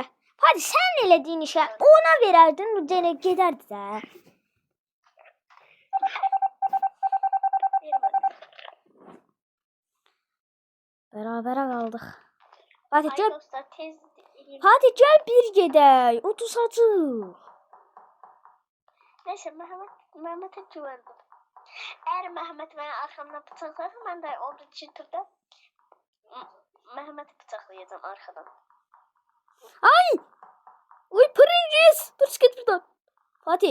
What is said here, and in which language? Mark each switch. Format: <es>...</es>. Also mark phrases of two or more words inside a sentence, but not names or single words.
<az>Hadi sən elədiyin işə ona verərdin, o gedərdi də. Bərabərə qaldıq. Hadi gəl. Hadi gəl bir gedək. Uduzacaq.</az> <tr>Neyse Mehmet'e güvendim. Eğer Mehmet beni arkamdan bıçaklarsa ben de orada çıtırda Mehmet'i bıçaklayacağım arkadan. Ay! Uy Pringles! Dur git buradan. Fatih.</tr>